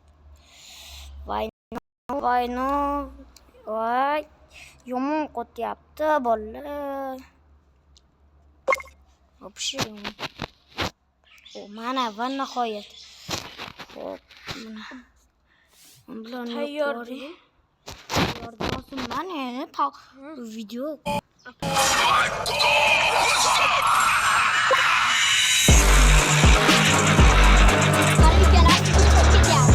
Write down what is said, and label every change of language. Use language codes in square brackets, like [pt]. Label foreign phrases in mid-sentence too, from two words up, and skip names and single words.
[uz] Voy, yomon qo'tyapti bolalar. Вообще. Mana va nihoyat. Xo'p, mana. Tayyor. [tr] Yordam olsun bana. Video. Hadi gel artık git ya.